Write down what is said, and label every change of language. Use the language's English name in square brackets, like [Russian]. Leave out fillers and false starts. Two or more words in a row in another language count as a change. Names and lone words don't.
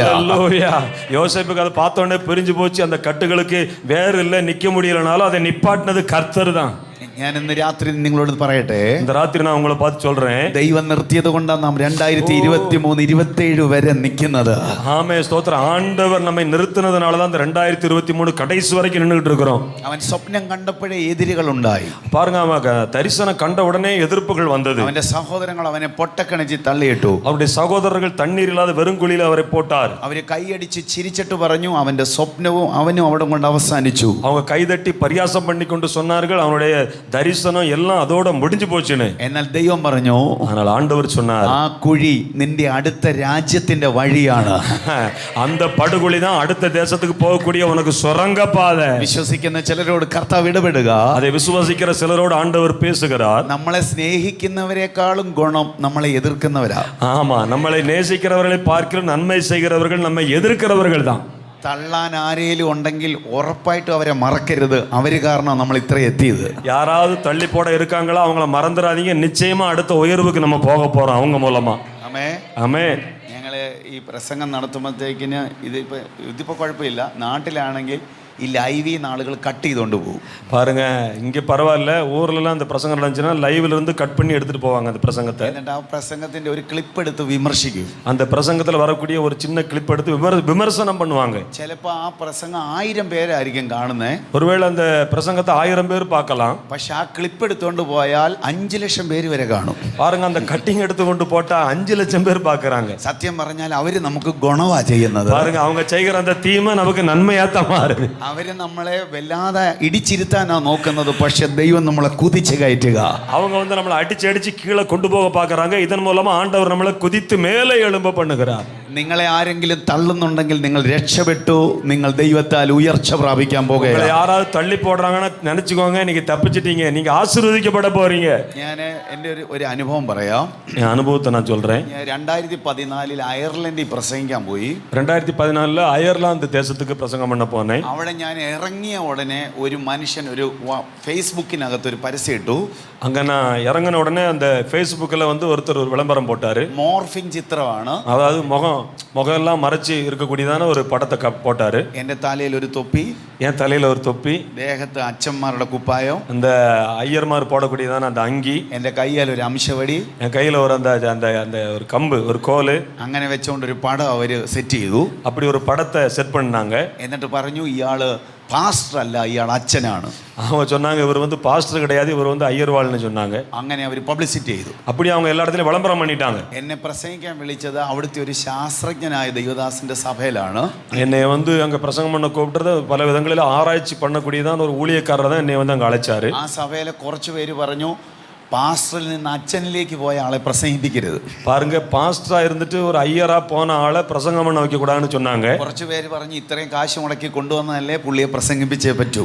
[Tamil] ஹல்லேலூயா. யோசேப்புக்கு அதை பார்த்த உடனே புரிஞ்சு போச்சு, அந்த கட்டுகளுக்கு வேறு இல்லை, நிக்க முடியலனாலும் அதை நிப்பாட்டினது கர்த்தர் தான். [Malayalam] ഞാൻ ഇന്ന് രാത്രി നിങ്ങളോട് പറയട്ടെ, [Tamil] இந்த ராத்திரி நான் உங்களை பார்த்து சொல்றேன், [Malayalam] ദൈവം നിർത്തിയത് കൊണ്ടാണ് നാം 2023-27 വരെ നിൽക്കുന്നത്. [Tamil] ஆமே ஸ்தோத்திரம். ஆண்டவர் நம்மை நிறுத்தினதுனால தான் இந்த 2023 கடைசி வரைக்கும் நின்றுட்டு இருக்கிறோம். [Malayalam] അവൻ സ്വപ്നം കണ്ടപ്പോഴേ എതിരുകൾ ഉണ്ടായി. [Tamil] பாருங்க, அவன் தரிசனம் கண்ட உடனே எதிர்ப்புகள் வந்தது. [Malayalam] അവന്റെ സഹോദരങ്ങൾ അവനെ പൊട്ടക്കണിച്ച് തള്ളിയിട്ടു. [Tamil] அவருடைய சகோதரர்கள் தண்ணீர் இல்லாத வெறுங்குழியில் அவரை போட்டார். [Malayalam] അവര് കൈയടിച്ച് ചിരിച്ചിട്ട് പറഞ്ഞു അവന്റെ സ്വപ്നവും അവനും അവിടെ കൊണ്ട് അവസാനിച്ചു. [Tamil] அவங்க கைதட்டி பரியாசம் பண்ணி கொண்டு சொன்னார்கள், அவனுடைய தரிசனம் எல்லாம் அதோட முடிஞ்சு போச்சுன்னு. [Malayalam] എന്നാൽ ദൈവം പറഞ്ഞു, [Tamil] ஆனால் ஆண்டவர் சொன்னார், [Malayalam] ആ കുഴി നിന്റെ അടുത്ത രാജ്യത്തിന്റെ വഴിയാണ്. [Tamil] அந்த படுகுழி தான் அடுத்த தேசத்துக்கு போகக்கூடிய உனக்கு சுரங்க பாதை. [Malayalam] വിശ്വസിക്കുന്ന ചിലരോട് കർത്താവ് ഇടപെടുക. [Tamil] அதை விசுவாசிக்கிற சிலரோடு ஆண்டவர் பேசுகிறார். [Malayalam] നമ്മളെ സ്നേഹിക്കുന്നവരെക്കാളും ഗുണം നമ്മളെ എതിർക്കുന്നവരാ. [Tamil] ஆமா, நம்மளை நேசிக்கிறவர்களை பார்க்கிற நன்மை செய்கிறவர்கள் நம்மை எதிர்க்கிறவர்கள் தான். [Malayalam] തള്ളാൻ ആരേലും ഉണ്ടെങ്കിൽ ഉറപ്പായിട്ടും അവരെ മറക്കരുത്. അവര് കാരണം നമ്മൾ ഇത്ര എത്തിയത്. [Tamil] யாராவது தள்ளி போட இருக்காங்களா, அவங்கள மறந்துடாதீங்க. நிச்சயமா அடுத்த உயர்வுக்கு நம்ம போக போறோம் அவங்க மூலமா. [Malayalam] ആമേൻ. [Tamil] ஆமென். [Malayalam] ഞങ്ങള് ഈ പ്രസംഗം നടത്തുമ്പോഴത്തേക്കിന് ഇതിപ്പോ കുഴപ്പമില്ല. നാട്ടിലാണെങ്കിൽ ഈ ലൈവ് ആളുകൾ കട്ട് ചെയ്തുകൊണ്ട് പോകും. [Tamil] பாருங்க, இங்க பரவாயில்ல, ஊர்லலாம் அந்த பிரசங்கம் நடந்துச்சுன்னா லைவ்ல இருந்து கட் பண்ணி எடுத்துட்டு போவாங்க அந்த பிரசங்கத்தை. [Malayalam] എന്നിട്ട് ആ പ്രസംഗത്തിന്റെ ഒരു ക്ലിപ്പ് എടുത്ത് വിമർശിക്കും. [Tamil] அந்த பிரசங்கத்துல வரக்கூடிய ஒரு சின்ன கிளிப் எடுத்து விமர்சனம் பண்ணுவாங்க. [Malayalam] ചിലപ്പോ ആ പ്രസംഗം 1000 പേരായിരിക്കും കാണുന്നേ. [Tamil] ஒருவேளை அந்த பிரசங்கத்தை 1000 பேர் பார்க்கலாம். [Malayalam] പക്ഷെ ആ ക്ലിപ്പ് എടുത്തുകൊണ്ട് പോയാൽ 5 ലക്ഷം പേര് വരെ കാണും. [Tamil] பாருங்க, அந்த கட்டிங் எடுத்து கொண்டு போட்டா 5 லட்சம் பேர் பார்க்கறாங்க. [Malayalam] സത്യം പറഞ്ഞാൽ അവര് നമുക്ക് ഗുണവാ ചെയ്യുന്നത്. [Tamil] பாருங்க, அவங்க செய்கிற அந்த தீமை நமக்கு நன்மையாத்தான் மாறுது. [Malayalam] അവര് നമ്മളെ വല്ലാതെ ഇടിച്ചിരുത്താനാ നോക്കുന്നത്. പക്ഷെ ദൈവം നമ്മളെ കുതിച്ച് കയറ്റുക. [Tamil] அவங்க வந்து நம்மளை அடிச்சு கீழே கொண்டு போக பார்க்கறாங்க. இதன் மூலமா ஆண்டவர் நம்மளை குதித்து மேலே எழும்ப பண்ணுகிறார். [Malayalam] നിങ്ങളെ ആരെങ്കിലും തള്ളുന്നുണ്ടെങ്കിൽ നിങ്ങൾ രക്ഷപ്പെട്ടു. നിങ്ങൾ ദൈവത്താൽ ഉയർച്ച പ്രാപിക്കാൻ പോകുകയാണ്. [Tamil] யாராவது தள்ளி போடுறாங்கன்னா நினைச்சுக்கோங்க, நீங்க தப்பிச்சிட்டீங்க, நீங்க ஆசீர்வதிக்கப்பட போறீங்க. [Malayalam] ഞാൻ എൻ്റെ ഒരു അനുഭവം പറയാം. [Tamil] என் அனுபவத்தை நான் சொல்றேன். [Malayalam] ഞാൻ 2014 അയർലൻഡിൽ പ്രസംഗിക്കാൻ പോയി. [Tamil] 2014 அயர்லாந்து தேசத்துக்கு பிரசங்கம் பண்ண போனேன். [Malayalam] അവിടെ ഞാൻ ഇറങ്ങിയ ഉടനെ ഒരു മനുഷ്യൻ ഒരു ഫേസ്ബുക്കിനകത്ത് ഒരു പരസ്യം ഇട്ടു. [Tamil] அங்க நான் இறங்கின உடனே அந்த ஃபேஸ்புக்கில் வந்து ஒருத்தர் ஒரு விளம்பரம் போட்டாரு. [Malayalam] മോർഫിംഗ് ചിത്രമാണ്. [Tamil] அதாவது முகம் முகமெல்லாம் மறைச்சி இருக்கக்கூடியதான ஒரு படத்தை போட்டாரு. [Malayalam] എൻ്റെ തലയിൽ ഒരു തൊപ്പി, [Tamil] என் தலையில ஒரு தொப்பி, [Malayalam] ദേഹത്ത് അച്ഛന്മാരുടെ കുപ്പായം, [Tamil] அந்த ஐயர்மார் போடக்கூடியதான அந்த அங்கி, [Malayalam] എൻ്റെ കയ്യിൽ ഒരു അംശവടി, [Tamil] என் கையில ஒரு அந்த அந்த அந்த ஒரு கம்பு, ஒரு கோல், [Malayalam] അങ്ങനെ വെച്ചുകൊണ്ടൊരു പടം അവർ സെറ്റ് ചെയ്തു. [Tamil] அப்படி ஒரு படத்தை செட் பண்ணாங்க. [Malayalam] എന്നിട്ട് പറഞ്ഞു ഇയാള് പാസ്റ്റർ അല്ല, ഇയാൾ അച്ഛനാണ്. [Tamil] அவங்க சொன்னாங்க இவர் வந்து பாஸ்டர் கிடையாது, இவர் வந்து ஐயர்வாள்னு சொன்னாங்க. [Malayalam] അങ്ങനെ അവർ പബ്ലിസിറ്റി ചെയ്തു. [Tamil] அப்படி அவங்க எல்லா இடத்துலயும் விளம்பரம் பண்ணிட்டாங்க. [Malayalam] എന്നെ പ്രസംഗിക്കാൻ വിളിച്ചത് അവിടുത്തെ ഒരു ശാസ്ത്രജ്ഞനായ ദൈവദാസന്റെ സഭയിലാണ്. [Tamil] என்னை வந்து அங்க பிரசங்கம் பண்ண கூப்பிட்டது பல விதங்களில் ஆராய்ச்சி பண்ணக்கூடியதான் ஒரு ஊழியக்காரர் தான் என்னை வந்து அங்க அழைச்சாரு. [Malayalam] ആ സഭയിലെ കുറച്ച് പേര് പറഞ്ഞു പാസ്റ്ററിൽ നിന്ന് അച്ഛനിലേക്ക് പോയ ആളെ പ്രസംഗിപ്പിക്കരുത്. [Tamil] பாருங்க, பாஸ்டரா இருந்துட்டு ஒரு ஐயரா போன ஆளை பிரசங்கம் பண்ண வைக்க கூடாதுன்னு சொன்னாங்க. [Malayalam] കുറച്ച് പേര് പറഞ്ഞു ഇത്രയും കാശ് മുടക്കി കൊണ്ടുവന്നതല്ലേ പുള്ളിയെ പ്രസംഗിപ്പിച്ചേ പറ്റൂ.